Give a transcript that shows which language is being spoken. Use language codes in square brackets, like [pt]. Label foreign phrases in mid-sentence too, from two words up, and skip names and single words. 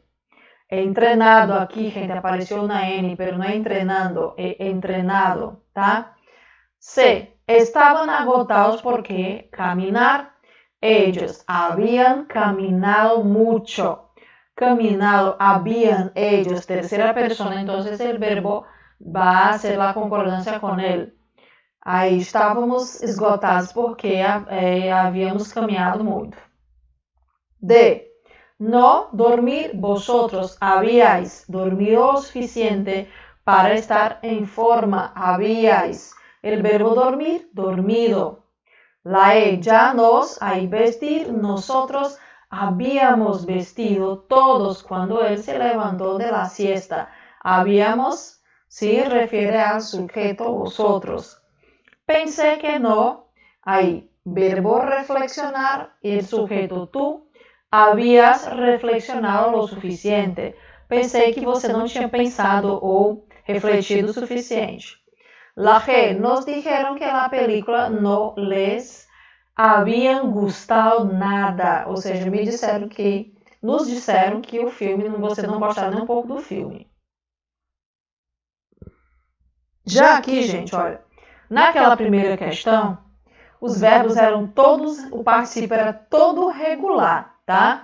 [es] He entrenado aquí, gente, apareció una N, pero no he entrenando, he entrenado, ¿tá? C, estaban agotados porque caminar, ellos habían caminado mucho. Caminado, habían ellos, tercera persona, entonces el verbo va a hacer la concordancia con él. [pt] Aí estávamos esgotados porque havíamos caminhado muito. [es] D. No dormir vosotros habíais dormido lo suficiente para estar en forma. Habíais. El verbo dormir, dormido. La E. Ya nos, ahí vestir, nosotros habíamos vestido todos cuando él se levantó de la siesta. Habíamos, sí, refiere al sujeto vosotros. Pensé que no, ahí, verbo reflexionar, el sujeto tú, habías reflexionado lo suficiente. [pt] Pensei que você não tinha pensado ou refletido o suficiente. [es] La G, nos dijeron que la película no les habían gustado nada. [pt] Ou seja, nos disseram que o filme, você não gostava nem um pouco do filme. Já aqui, gente, olha, naquela primeira questão, os verbos eram todos, o particípio era todo regular, tá?